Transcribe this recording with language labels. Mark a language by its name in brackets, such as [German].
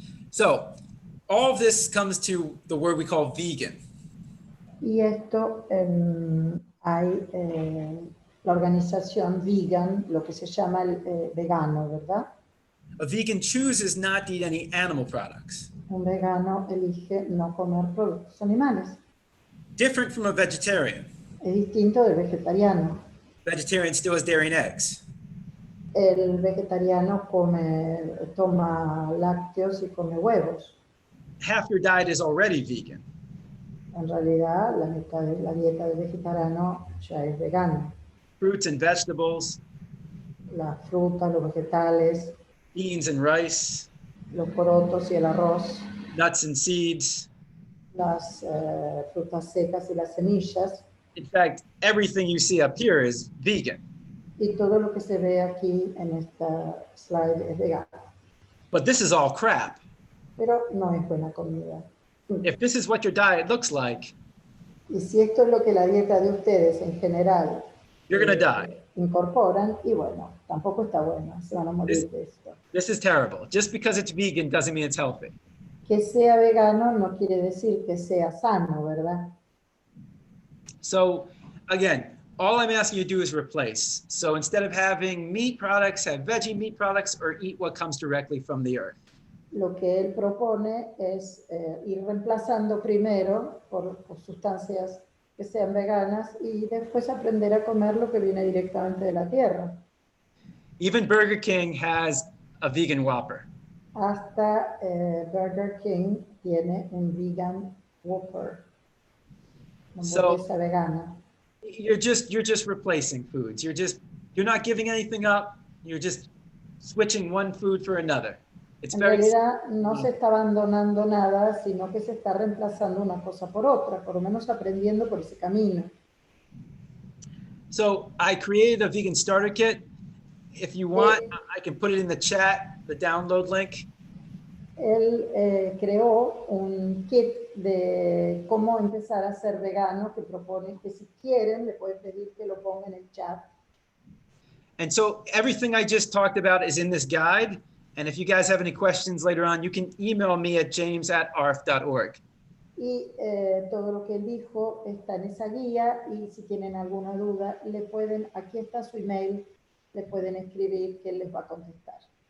[English] So all of this comes to the word we call vegan. [Spanish] Y esto hay la organización vegan, lo que se llama el vegano, ¿verdad? [English] A vegan chooses not to eat any animal products. [Spanish] Un vegano elige no comer productos animales. [English] Different from a vegetarian. [Spanish] Es distinto del vegetariano. [English] Vegetarian still has dairy and eggs. [Spanish] El vegetariano toma lácteos y come huevos. [English] Half your diet is already vegan. [Spanish] En realidad, la mitad de la dieta del vegetariano ya es vegana. [English] Fruits and vegetables, [Spanish] Las frutas, los vegetales, [English] beans and rice, [Spanish] los porotos y el arroz, [English] nuts and seeds. [Spanish] las frutas secas y las semillas, [English] In fact, everything you see up here is vegan. [Spanish] y todo lo que se ve aquí en esta slide es vegano. [English] But this is all crap. [Spanish] Pero no es buena comida. [English] If this is what your diet looks like, [Spanish] Y si esto es lo que la dieta de ustedes en general [English] you're going to die. [Spanish] incorporan, y bueno, tampoco está buena, se van a morir de esto. [English] This is terrible. Just because it's vegan doesn't mean it's healthy. [Spanish] Que sea vegano no quiere decir que sea sano, ¿verdad? [English] So again, all I'm asking you to do is replace. So instead of having meat products, have veggie meat products or eat what comes directly from the earth. [Spanish] Lo que él propone es ir reemplazando primero por sustancias que sean veganas y después aprender a comer lo que viene directamente de la tierra. [English] Even Burger King has a vegan Whopper. [Spanish] Hasta Burger King tiene un vegan Whopper, una hamburguesa vegana. [English] You're just replacing foods. You're not giving anything up. You're just switching one food for another. It's [Spanish] En [English] very [Spanish] realidad no se está abandonando nada, sino que se está reemplazando una cosa por otra, por lo menos aprendiendo por ese camino. [English] So I created a vegan starter kit. If you want, I can put it in the chat, the download link. [Spanish] Él creó un kit de cómo empezar a ser vegano que propone que si quieren le pueden pedir que lo ponga en el chat. [English] And so everything I just talked about is in this guide. And if you guys have any questions later on, you can email me at james@arf.org. [Spanish] Y todo lo que él dijo está en esa guía y si tienen alguna duda, aquí está su email, le pueden escribir que él les va a contestar.